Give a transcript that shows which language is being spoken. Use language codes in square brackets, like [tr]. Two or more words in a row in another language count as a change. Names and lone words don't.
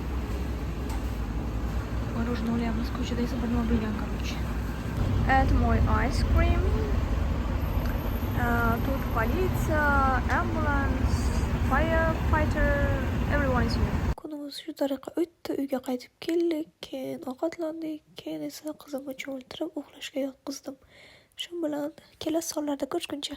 [uz] Мороженое olyapmiz, ko'chada esa bir nima bo'lgan, [ru] короче. Это мой [en] ice cream. Тут politsiya, ambulance, firefighter, everyone is here. [uz] Kunimiz shu tariqa o'tdi, uyga qaytib keldik, keyin ovqatlandik, keyin esa qizimni cho'miltirib uxlashga yotqizdim. Shu bilan kelasi sonlarda ko'rishguncha.